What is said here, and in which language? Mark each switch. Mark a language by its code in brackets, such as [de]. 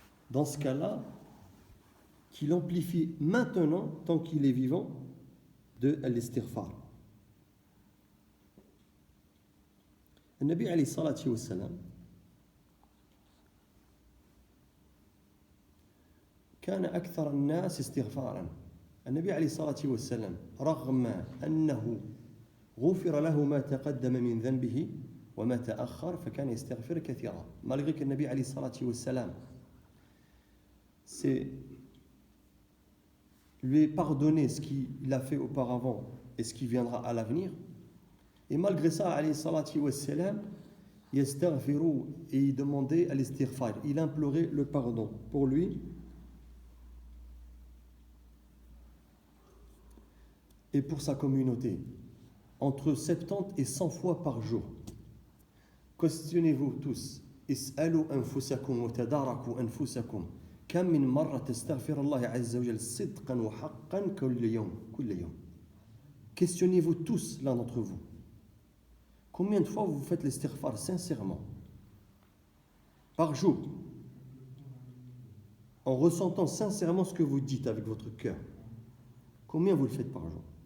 [fr] Dans ce cas-là, qu'il amplifie maintenant, tant qu'il est vivant, de l'istighfar. Le Nabi [ar] alayhi salatu wa salam كان أكثر الناس استغفارا. النبي عليه الصلاة والسلام رغم أنه غفر له ما تقدم من ذنبه وما تأخر فكان يستغفر كثيرا. [fr] Malgré que le Nabi [ar] عليه الصلاة والسلام [fr] c'est lui est pardonné ce qu'il a fait auparavant et ce qui viendra à l'avenir. Et malgré ça, [ar] alayhi salatu wassalam, yastaghfiru, [fr] et il demandait à l'istighfar, il implorait le pardon pour lui et pour sa communauté, entre 70 et 100 fois par jour. Questionnez-vous tous, [ar] is'alu anfusakum wa tadaraku anfusakum. كم من مرة تستغفر الله عز وجل صدقا وحقا كل يوم. [fr] Questionnez-vous tous l'un d'entre vous. Combien de fois vous faites l'istighfar sincèrement par jour, en ressentant sincèrement ce que vous dites avec votre cœur? Combien vous le faites par jour?